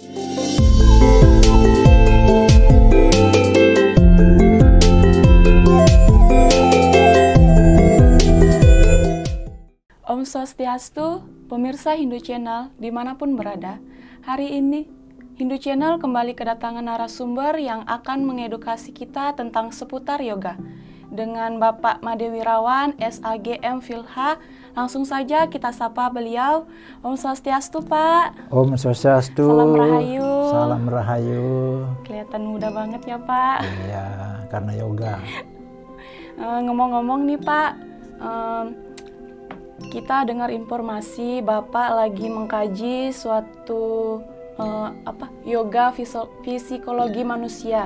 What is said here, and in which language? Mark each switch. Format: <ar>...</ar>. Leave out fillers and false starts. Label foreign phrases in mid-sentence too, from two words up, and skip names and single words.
<sa>ॐ स्वस्ति अस्तु,</sa> <id>pemirsa Hindu Channel dimanapun berada. Hari ini Hindu Channel kembali kedatangan narasumber yang akan mengedukasi kita tentang seputar yoga. Dengan Bapak Made Wirawan, SAGM Philha, langsung saja kita sapa beliau.</id> <sa>ॐ स्वस्ति अस्तु,</sa> <id>Pak.</id> <sa>ॐ स्वस्ति अस्तु.</sa> <id>Salam Rahayu. Salam Rahayu. Kelihatan muda banget ya, Pak. Iya, karena yoga. Ngomong-ngomong nih, Pak, kita dengar informasi Bapak lagi mengkaji suatu yoga psikologi manusia.</id>